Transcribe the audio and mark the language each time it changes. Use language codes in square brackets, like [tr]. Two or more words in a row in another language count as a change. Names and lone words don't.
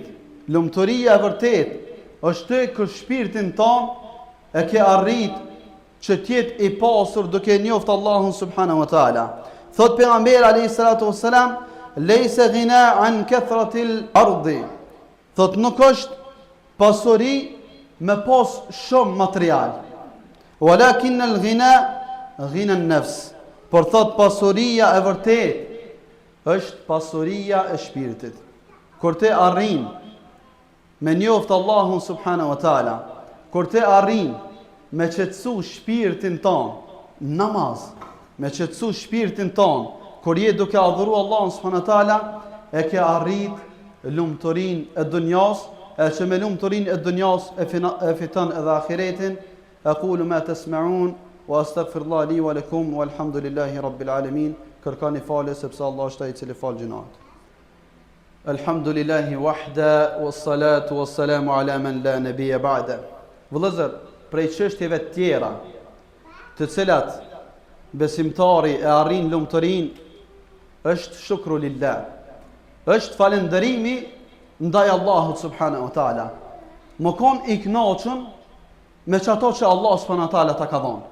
[sq] Lumturia e vërtet është të kër shpirtin tanë e ke arrit që tjetë i pasur duke njoft Allahun [ar] سبحانه وتعالى. [sq] Thot pejgamberi [ar] عليه الصلاة والسلام، ليس الغنى عن كثرة العرض. [sq] Thot nuk është pasuri me pas shumë material. [ar] ولكن الغنى غنى النفس. [sq] Por thot pasuria e vërtet është pasuria e shpirtit. Kur te arrin me njoft Allahun [ar] سبحانه وتعالى, [sq] kur te arrin me qetësu shpirtin ton, namaz, me qetësu shpirtin ton, kur je duke adhuru Allahun [ar] سبحانه وتعالى, [sq] e ke arrit lumturinë e dunjas, e që me lumturinë e dunjas e fiton edhe ahiretin. [ar] أقول ما تسمعون وأستغفر الله لي ولكم والحمد لله رب العالمين. [sq] Kërkoni falje sepse Allah është ai i cili fal gjunat. [ar] الحمد لله وحده والصلاة والسلام على من لا نبي بعد. [sq] Vëllezër, prej çështjeve të tjera të cilat besimtari e arrin lumturin është [ar] شكر لله. [sq] Është falënderimi ndaj Allahut [ar] سبحانه وتعالى. [sq] Më kon i kënaqur me çato që Allah [ar] سبحانه وتعالى [sq] ta ka dhënë.